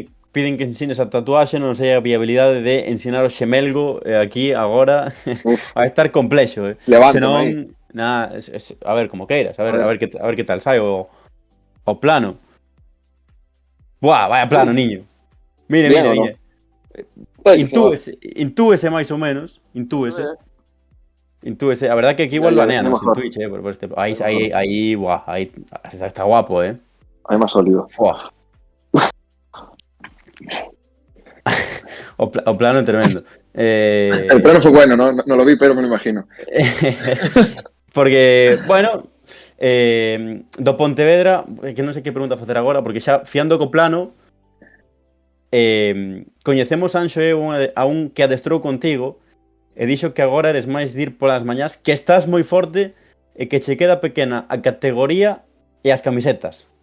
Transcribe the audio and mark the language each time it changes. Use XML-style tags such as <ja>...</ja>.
<gl>Piden que ensines a tatuaxe, non sei a viabilidade de ensinar o xemelgo aquí, agora, a estar complexo. Levántame. A ver, como queiras, a ver que tal sai o plano.</gl> <es>Buah, vaya plano, niño. Mire.</es> <gl>Intúese máis ou menos, intúese. A verdad que aquí igual baneanos en Twitch, por este. Aí, buah, aí está guapo, Aí máis sólido. Buah. O plano tremendo.</gl> <es>El plano fue bueno, no lo vi, pero me lo imagino.</es> <gl>Porque, bueno, do Pontevedra, que non sei que pregunta facer agora, porque xa fiando co plano, coñecemos Anxo e a un que adestrou contigo e dixo que agora eres máis de ir polas mañás, que estás moi forte e que che queda pequena a categoría e as camisetas.</gl>